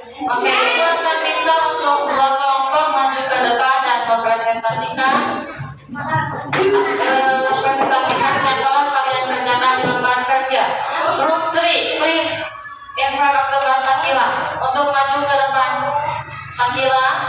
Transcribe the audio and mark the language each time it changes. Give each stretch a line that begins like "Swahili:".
Indonesian: Oke, itu akan minta untuk dua kelompok maju ke depan dan mempresentasikan dengan telah kalian kerjakan di lembar kerja.
English: Group 3, please in front of the class Sakila.
Indonesian: Untuk maju ke depan Sakila.